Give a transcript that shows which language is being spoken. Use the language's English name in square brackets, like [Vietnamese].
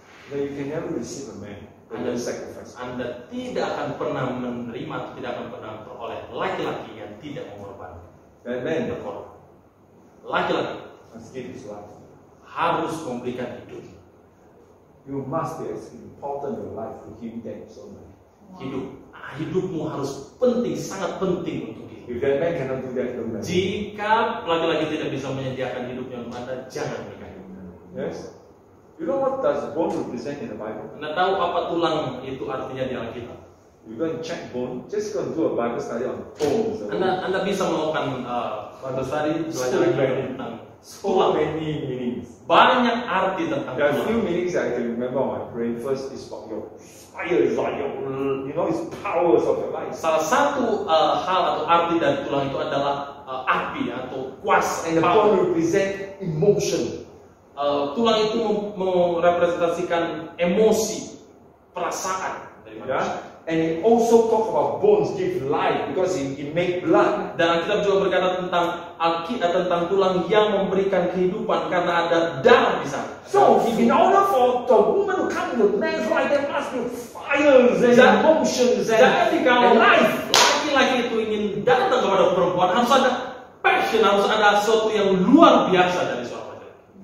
[English] that you can never receive a man that will sacrifice. [Indonesian] Anda tidak akan pernah menerima, tidak akan pernah memperoleh laki-laki yang tidak mengorbankan. [English] That man [Indonesian] Berkorban. Laki-laki [English] must give his life. [Indonesian] harus memberikan hidup. [English] You must be as important in your life to him that so much. [Indonesian] Hidupmu harus penting, sangat penting untuk dia. [English] If that man cannot do that, don't marry. [Indonesian] Jika laki-laki tidak bisa menyediakan hidupnya untuk Anda, jangan menikah. [English] Yes. You know what does bone represent in the Bible? [Indonesian] Anda tahu apa tulang itu artinya di Alkitab? [English] You go and check bone. Just go and do a Bible study on bones. [Indonesian] Anda bisa melakukan Bible study belajar lagi tentang [English] So [Indonesian] tulang. [English] many meanings. [Indonesian] Banyak arti tentang [English] There are a few [Indonesian] tulang. [English] meanings that I can remember on my brain. First is about your fire, is like your, it's powers of your life. [Indonesian] Salah satu hal atau arti dari tulang itu adalah api atau kuasa. [English] And the power. bone represent emotion. [Indonesian] Tulang itu merepresentasikan emosi, perasaan dari [English] Yeah. [Indonesian] manusia. [English] And he also talk about bones give life because it make blood. [Indonesian] Dan Alkitab juga berkata tentang tulang yang memberikan kehidupan karena ada darah di sana. [English] So, in order for the woman to come to the man's life, there must be fires and emotions [Indonesian] Jadi kalau [English] and life. [Indonesian] laki-laki itu ingin datang kepada perempuan, harus ada passion, harus ada sesuatu yang luar biasa dari seorang laki-laki.